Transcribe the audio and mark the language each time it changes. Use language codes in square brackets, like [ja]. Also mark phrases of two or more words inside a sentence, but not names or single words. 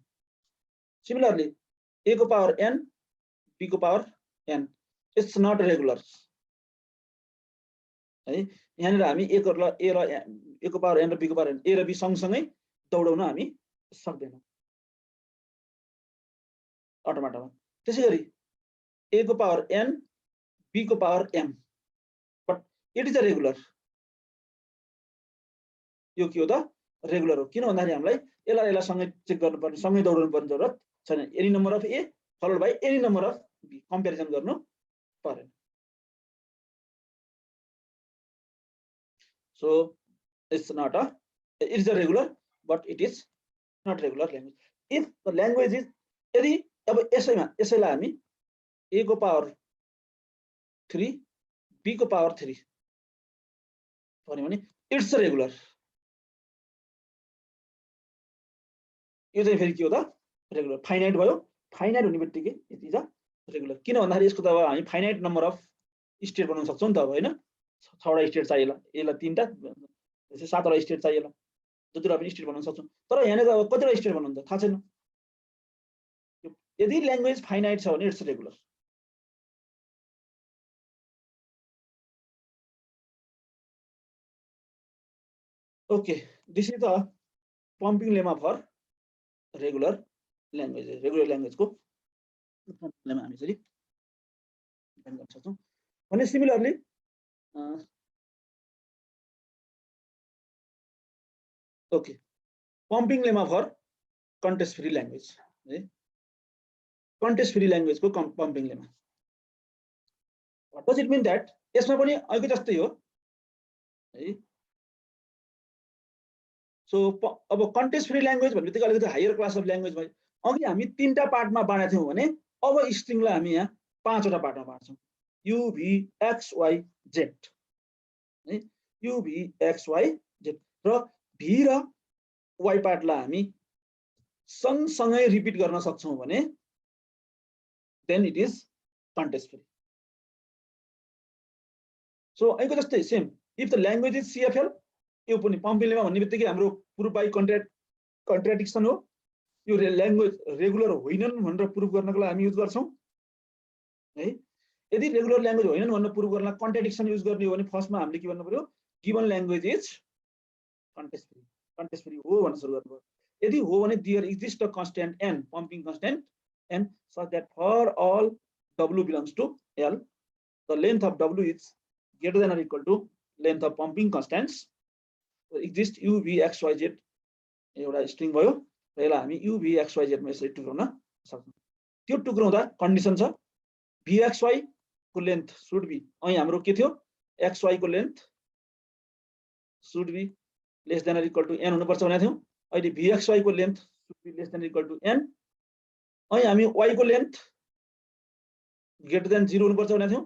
[ne] सिमिलरली a को पावर n, b को पावर n, [en] it's not regular [ne] है। यहाँनिर हामी a को पावर n र b को पावर n, a र b सँगसँगै दौडाउन हामी सक्दैनौँ अटोमेटामा। त्यसैगरी a को पावर n, b को पावर m, [en] but it is a regular. [ne] यो के हो त? रेगुलर हो। किन भन्दाखेरि हामीलाई यसलाई सँगै चेक गर्नुपर्ने, सँगै दौडाउनु पर्ने जरुरत छैन। [en] any number of a followed by any number of b, [ne] कम्पेरिजन गर्नु परेन। [en] So it's not a, it is a regular, but it is not regular language. If the language is, [ne] यदि अब यसैलाई हामी a को पावर 3, b को पावर 3 भन्यो भने [en] it's regular. [ne] यो चाहिँ फेरि के हो त? रेगुलर। फाइनाइट भयो। फाइनाइट हुने बित्तिकै [en] it is a regular. [ne] किन भन्दाखेरि यसको त अब हामी [en] finite number of state [ne] बनाउन सक्छौँ नि त अब, होइन? 6वटा स्टेट चाहिएला, यसलाई 3टा, 7वटा स्टेट चाहिएला, जतिवटा पनि स्टेट बनाउन सक्छौँ। तर यहाँनिर अब कतिवटा स्टेट बनाउनु त थाहा छैन। यदि [en] language finite [ne] छ भने [en] it's regular. OK, this is the pumping lemma for regular language. [ne] रेगुलर ल्याङ्ग्वेजको लेमा हामी यसरी डिफाइन गर्न सक्छौँ। [en] भने similarly OK, pumping lemma for context free language है। context free ल्याङ्ग्वेजको pumping lemma. what does it mean that? [ne] यसमा पनि अघि जस्तै हो है। सो अब [en] context free language [ne] भन्ने बित्तिकै अलिकति [en] higher class of language [ne] भयो। अघि हामी 3टा पार्टमा बाँडेका थियौँ भने अब स्ट्रिङलाई हामी यहाँ 5वटा पार्टमा बाँड्छौँ। u v x y z है। u v x y z र v र y पार्टलाई हामी सँगसँगै रिपिट गर्न सक्छौँ भने [en] then it is context free. [ne] सो अहिलेको जस्तै सेम, [en] if the language is CFL, [ne] यो पनि [en] pumping lemma [ne] भन्ने बित्तिकै हाम्रो [en] proof by contradiction [ne] हो। यो [en] language regular [ne] होइनन् भनेर प्रुफ गर्नको लागि हामी युज गर्छौँ है। यदि [en] regular language [ne] होइनन् भनेर प्रुफ गर्न कन्ट्राडिक्सन युज गर्ने हो भने फर्स्टमा हामीले के भन्नु पर्यो? [en] given language is context free. context free [ne] हो भनेर सुरु गर्नु पर्यो। यदि हो भने [en] there exist a constant n, pumping constant n, such that for all w belongs to L, the length of w is greater than or equal to length of pumping constants. [ne] Exist u v x y z एउटा स्ट्रिङ भयो र यसलाई हामी u v x y z मा यसरी टुक्राउन सक्छौँ। त्यो टुक्राउँदा कन्डिसन छ v x y को [en] length should be, [ne] અહીં हाम्रो के थियो? x y को [en] length should be less than or equal to n [ne] हुनुपर्छ भनेको थियौँ। अहिले v x y को [en] length should be less than equal to n, [ne] અહીં हामी y को लेन्थ [en] greater than [ne] 0 हुनुपर्छ भनेको थियौँ।